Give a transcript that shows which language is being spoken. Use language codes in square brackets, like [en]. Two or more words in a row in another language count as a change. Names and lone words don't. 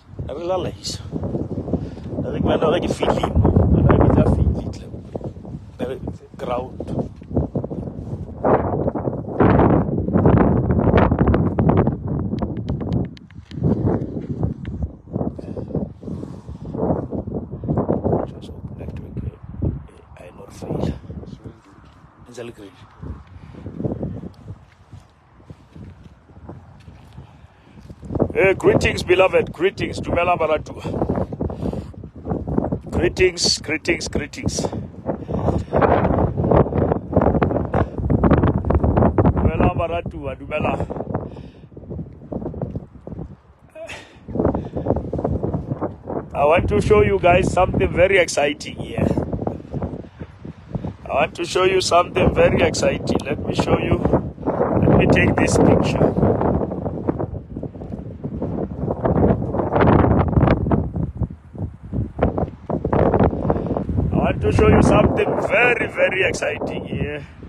[en] re la laisa re ke bana ke feeling bana be tsa feeling le ground just hope network I not fail it's all great. Greetings, beloved. Greetings. [tn] Dumela baratu. Greetings. Dumela baratu. Dumela. [en] I want to show you guys something very exciting here. I want to show you something very exciting. Let me show you. Let me take this picture. To show you something very, very exciting here.